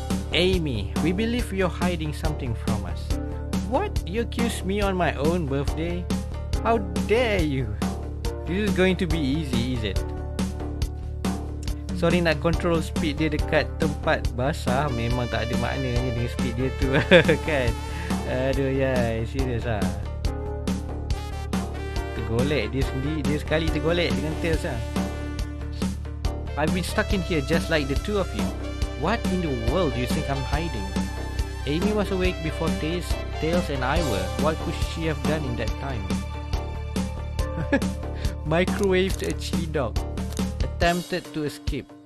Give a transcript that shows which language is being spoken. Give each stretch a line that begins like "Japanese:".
English: Amy, we believe you're hiding something from us. What? You accuse me on my own birthday? How dare you? This is going to be easy, is it?
Malay: Sorry, nak control speed dia dekat tempat basah memang tak ada maknanya dengan speed dia tu. Kan? Aduh yai, serius lah. Tergolek dia sendiri, dia sekali tergolek dengan Tails lah.
English: I've been stuck in here just like the two of you. What in the world do you think I'm hiding? Amy was awake before Tails and I were. What could she have done in that time? Microwaved a chili dog. Attempted to escape.